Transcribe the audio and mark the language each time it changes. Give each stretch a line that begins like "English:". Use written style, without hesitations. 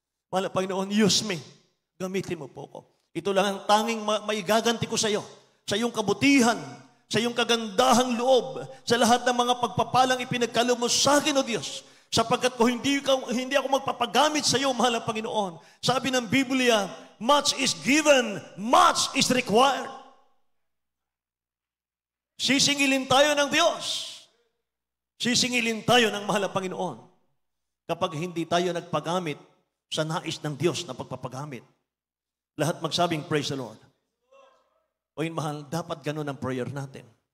Filipino: Mahal na Panginoon,
English: use me.
Filipino: Gamitin mo po ako. Ito lang ang tanging maigaganti ko sa iyo. Sa iyong kabutihan, sa iyong kagandahang loob, sa lahat ng mga pagpapalang ipinagkaloob mo sa akin, O Diyos, sapagkat ko hindi ako magpapagamit sa iyo, mahal na Panginoon. Sabi ng Biblia,
English: much is given, much is required.
Filipino: Sisingilin tayo ng Diyos. Sisingilin tayo ng mahal na Panginoon kapag hindi tayo nagpagamit sa nais ng Diyos na pagpapagamit. Lahat magsabing,
English: praise the Lord.
Filipino: O yun, mahal, dapat ganun ang prayer natin.